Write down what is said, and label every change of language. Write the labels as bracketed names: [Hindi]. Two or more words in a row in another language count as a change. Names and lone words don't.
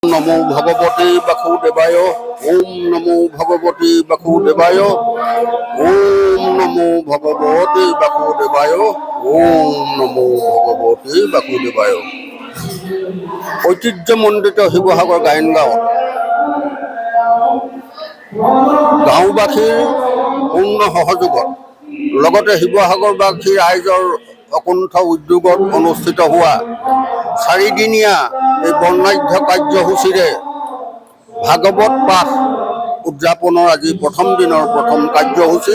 [Sanskrit] নমো ভগবতে বাসুদেবায়। ওম নমো ভগবতে বাসুদেবায়। ওম নমো ভগবতে বাসুদেবায়। ওম নমো ভগবতে বাসুদেবায়। [Assamese] ঐতিহ্যমণ্ডিত শিৱসাগৰ গায়ন গাঁৱত গাঁওবাসীৰ পূৰ্ণ সহযোগত লগতে শিৱসাগৰবাসী ৰাইজৰ অকুণ্ঠ উদ্যোগত অনুষ্ঠিত হোৱা চাৰিদিনীয়া এই বৰ্ণাঢ্য কাৰ্যসূচীৰে ভাগৱত পাঠ উদযাপনৰ আজি প্ৰথম দিনৰ প্ৰথম কাৰ্যসূচী।